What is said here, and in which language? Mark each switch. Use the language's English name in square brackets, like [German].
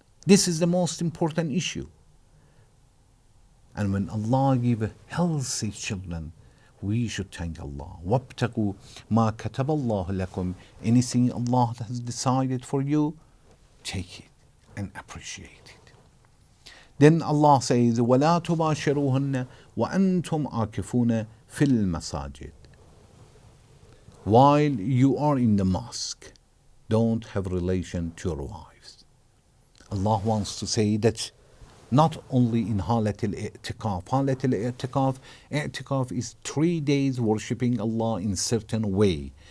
[English] This is the most important issue. And when Allah gives healthy children, we should thank Allah. [Arabic] وَابْتَغُوا مَا كَتَبَ اللَّهُ لَكُمْ. [English] Anything Allah has decided for you, take it and appreciate it. [Arabic] Then Allah says, وَلَا تُبَاشِرُوهُنَّ وَأَنْتُمْ عَاكِفُونَ فِي الْمَسَاجِدِ. [English] While you are in the mosque, don't have relation to your wives. Allah wants to say that not only in Halat al-I'tikaf. Halat al-I'tikaf, I'tikaf is 3 days worshipping Allah in certain way.